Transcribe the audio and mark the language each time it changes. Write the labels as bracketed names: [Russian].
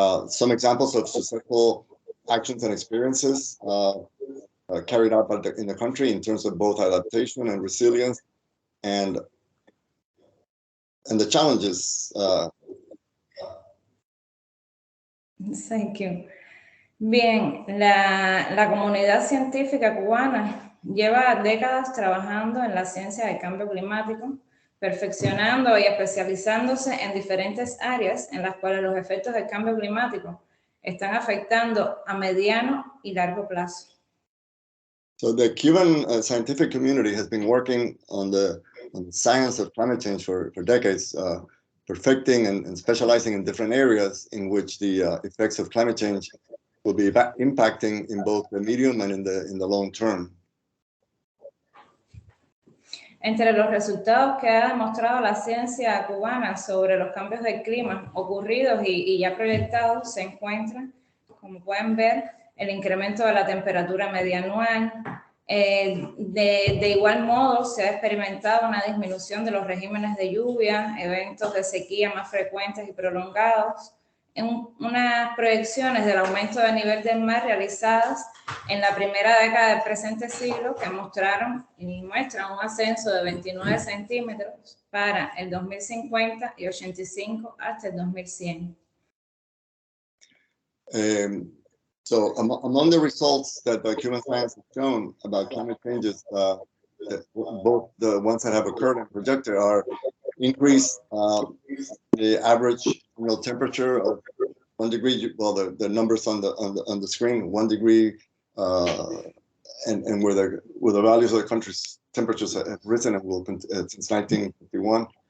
[English] Some examples of successful actions and experiences carried out in the country in terms of both adaptation and resilience, and the challenges. Thank you. [Spanish] Bien, la comunidad científica cubana lleva décadas trabajando en la ciencia del cambio climático, perfeccionando y especializándose en diferentes áreas en las cuales los efectos del cambio climático están afectando a mediano y largo plazo. [English] So the Cuban scientific community has been working on the science of climate change for decades, perfecting and specializing in different areas in which the effects of climate change will be impacting in both the medium and in the long term. [Spanish] Entre los resultados que ha demostrado la ciencia cubana sobre los cambios del clima ocurridos y ya proyectados se encuentran, como pueden ver, el incremento de la temperatura media anual. De igual modo, se ha experimentado una disminución de los regímenes de lluvia, eventos de sequía más frecuentes y prolongados, unas proyecciones del aumento del nivel del mar realizadas en la primera década del presente siglo que mostraron y muestran un ascenso de 29 centímetros para el 2050 y 85 hasta el 2100. [English] So among the results that Cuban science has shown about climate changes, both the ones that have occurred and projected are increased the average temperature of 1 degree. Well, the numbers on the screen, 1 degree, and where the values of the country's temperatures have risen and will since 1951.